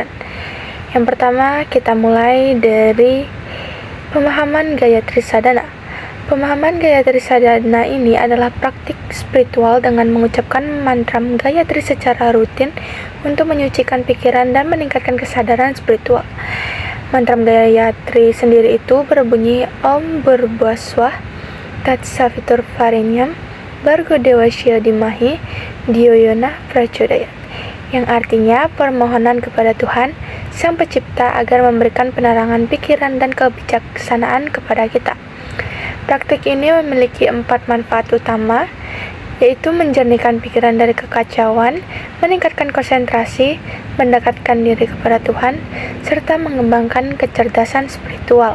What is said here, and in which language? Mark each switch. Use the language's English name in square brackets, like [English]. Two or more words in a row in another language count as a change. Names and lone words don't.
[Indonesian] Yang pertama, kita mulai dari pemahaman Gayatri Sadhana. Pemahaman Gayatri Sadhana ini adalah praktik spiritual dengan mengucapkan mantra Gayatri secara rutin untuk menyucikan pikiran dan meningkatkan kesadaran spiritual. Mantra Gayatri sendiri itu berbunyi [Sanskrit] Om Bhurbhuvaswah Tat Saviturvarenyam Bhargo Devasya Dhimahi Dhyo Yona Prachodayat, [Indonesian] yang artinya permohonan kepada Tuhan Sang Pencipta agar memberikan penerangan pikiran dan kebijaksanaan kepada kita. Praktik ini memiliki 4 manfaat utama, yaitu menjernihkan pikiran dari kekacauan, meningkatkan konsentrasi, mendekatkan diri kepada Tuhan, serta mengembangkan kecerdasan spiritual.